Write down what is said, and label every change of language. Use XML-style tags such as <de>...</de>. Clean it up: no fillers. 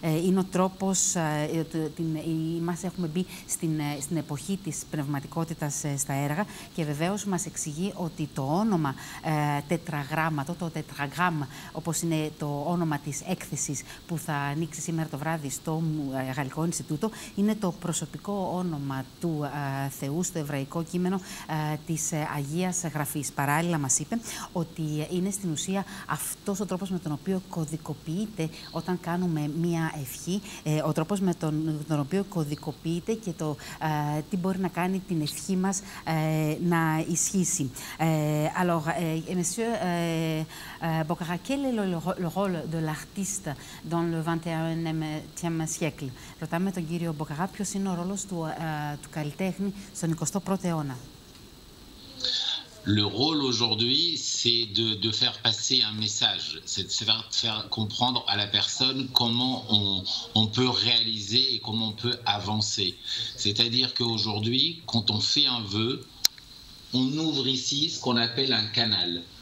<el>Είναι ο τρόπος, μας έχουμε μπει στην εποχή της πνευματικότητας στα έργα, και βεβαίως μας εξηγεί ότι το όνομα τετραγράμματο, το τετραγράμμα, όπως είναι το όνομα της έκθεσης που θα ανοίξει σήμερα το βράδυ στο Γαλλικό Ινστιτούτο, είναι το προσωπικό όνομα του Θεού στο εβραϊκό κείμενο της Αγίας Γραφής. Παράλληλα μας είπε ότι είναι στην ουσία αυτός ο τρόπος με τον οποίο κωδικοποιείται όταν κάνουμε μία ευχή, ο τρόπος με τον οποίο κωδικοποιείται και το τι μπορεί να κάνει την ευχή μας να ισχύσει.</el> <fr>Alors, Monsieur Bocara, quel est le rôle de l'artiste dans le 21e siècle?</fr> <el>Ρωτάμε τον κύριο Μποκαρά ποιος είναι ο ρόλος του καλλιτέχνη στον 21ο αιώνα.</el> <fr>Le rôle aujourd'hui, c'est de faire passer un message, c'est de faire comprendre à la personne comment on peut réaliser et comment on peut avancer. C'est-à-dire qu'aujourd'hui, quand on fait un vœu, on ouvre ici ce qu'on appelle un canal.</fr>